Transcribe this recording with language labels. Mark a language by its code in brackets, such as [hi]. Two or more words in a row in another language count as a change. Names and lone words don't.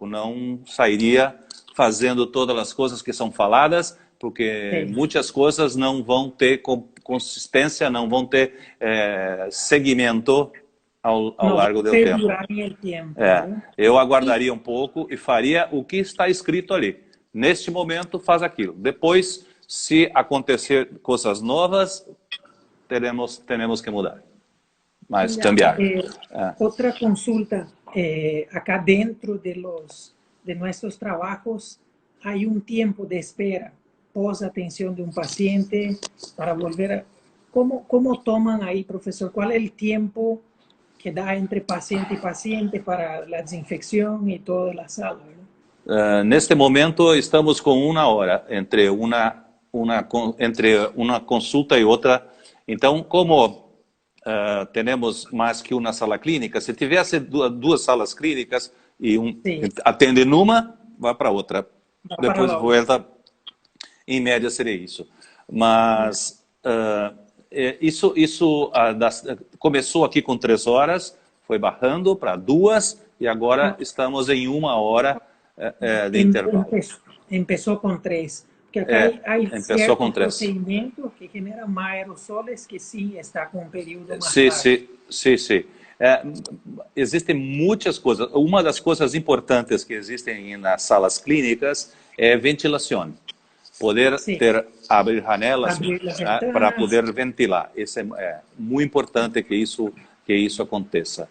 [pt] Não sairia fazendo todas as coisas que são faladas, porque muitas coisas não vão ter consistência, não vão ter seguimento ao largo do tempo. Eu aguardaria um pouco e faria o que está escrito ali. Neste momento, faz aquilo. Depois, se acontecer coisas novas, teremos que mudar. Mas cambiar. Outra consulta. [es] Acá dentro de nuestros trabajos hay un tiempo de espera pos atención de un paciente para volver a... ¿Cómo toman ahí, profesor? ¿Cuál es el tiempo que da entre paciente y paciente para la desinfección y toda la sala? [pt] Neste momento estamos com 1 hora entre uma consulta e outra. Então, como temos mais que uma sala clínica, se tivesse duas salas clínicas e atende numa, vai para outra. Depois volta, em média seria isso. Mas isso começou aqui com 3 horas, foi barrando para 2 e agora estamos em 1 hora de intervalo. [es] Empezó con 3. Porque acá hay ciertos procedimientos que generan más aerosoles que sí está con un periodo más largo. [pt] Sim. Existem muitas coisas. Uma das coisas importantes que existem nas salas clínicas é ventilação. Poder abrir janelas para poder ventilar. Isso é muito importante que isso aconteça.